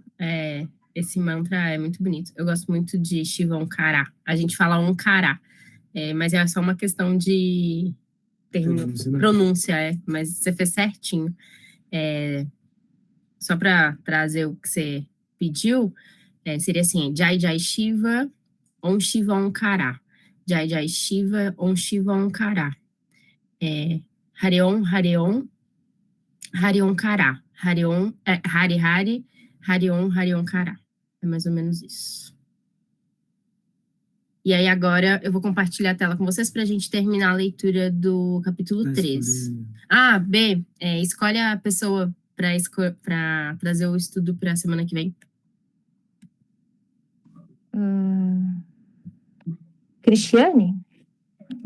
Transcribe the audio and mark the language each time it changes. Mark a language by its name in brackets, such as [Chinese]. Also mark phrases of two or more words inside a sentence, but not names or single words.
[Portuguese] Esse mantra é muito bonito. Eu gosto muito de Shiva Omkara. A gente fala Omkara, mas é só uma questão de pronúncia, mas você fez certinho. Só para trazer o que você pediu, seria assim, [Hindi] जय जय शिव, ओम शिव ओंकारा. जय जय शिव, ओम शिव ओंकारा। हरिओम, हरिओम, हरिओम करा. हरिओम, हरि हरि, हरिओम, हरिओम करा. [Portuguese] É mais ou menos isso. E aí agora eu vou compartilhar a tela com vocês para a gente terminar a leitura do capítulo 13. B, escolhe a pessoa para trazer o estudo para a semana que vem. Cristiane?